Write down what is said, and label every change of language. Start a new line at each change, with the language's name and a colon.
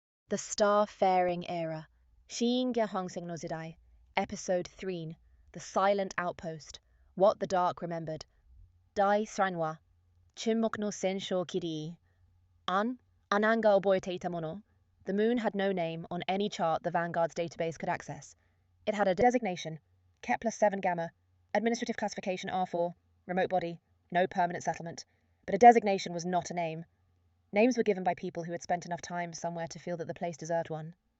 English: The Starfaring Era, 星間航行の時代Episode 3, The Silent Outpost, What the Dark Remembered.
Japanese: 第3話、沈黙の前哨基地。暗闇が覚えていたもの。
English: The moon had no name on any chart the Vanguard's database could access. It had a designation, Kepler 7 Gamma, administrative classification R4, remote body, no permanent settlement. But a designation was not a name. Names were given by people who had spent enough time somewhere to feel that the place deserved one.